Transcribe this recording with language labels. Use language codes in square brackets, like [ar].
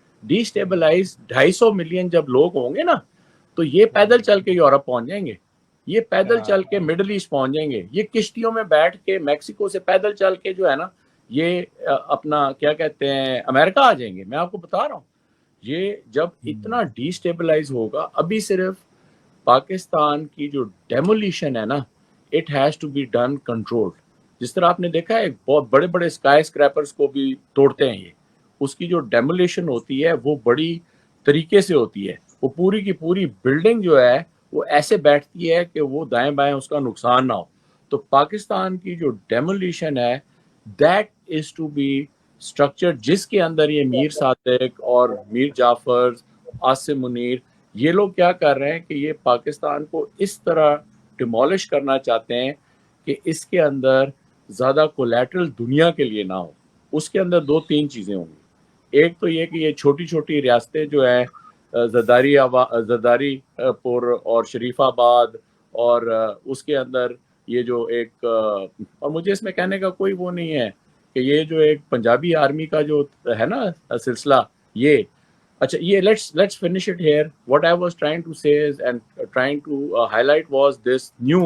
[ur] D stabilise 250 million جب لوگ ہوں گے نا، تو یہ پیدل چل کے یورپ پہنچ جائیں گے، یہ پیدل چل کے مڈل ایسٹ پہنچ جائیں گے، یہ کشتیوں میں بیٹھ کے میکسیکو سے پیدل چل کے جو ہے نا یہ اپنا کیا کہتے ہیں امریکہ آ جائیں گے. میں آپ کو بتا رہا ہوں یہ جب اتنا ڈی سٹیبلائز ہوگا. ابھی صرف پاکستان کی جو ڈیمولیشن ہے نا، [en] it has to be done controlled. [ur] جس طرح آپ نے دیکھا ہے بہت بڑے بڑے اسکائی اسکریپرز کو بھی توڑتے ہیں یہ, اس کی جو ڈیمولیشن ہوتی ہے وہ بڑی طریقے سے ہوتی ہے, وہ پوری کی پوری بلڈنگ جو ہے وہ ایسے بیٹھتی ہے کہ وہ دائیں بائیں اس کا نقصان نہ ہو. تو پاکستان کی جو ڈیمولیشن ہے [en] that is to be structure, [ur] جس کے اندر یہ میر صادق اور میر جعفر, عاصم منیر, یہ لوگ کیا کر رہے ہیں کہ یہ پاکستان کو اس طرح ڈیمولش کرنا چاہتے ہیں کہ اس کے اندر زیادہ کولیٹرل دنیا کے لیے نہ ہو. اس کے اندر 2-3 چیزیں ہوں گی. ایک تو یہ کہ یہ چھوٹی چھوٹی ریاستیں جو ہیں زرداری پور اور شریف آباد, اور اس کے اندر یہ جو ایک, اور مجھے اس میں کہنے کا کوئی وہ نہیں ہے کہ یہ جو ایک پنجابی آرمی کا جو ہے نا سلسلہ, یہ اچھا یہ [en] let's finish it here. What I was trying to say is and trying to highlight was this new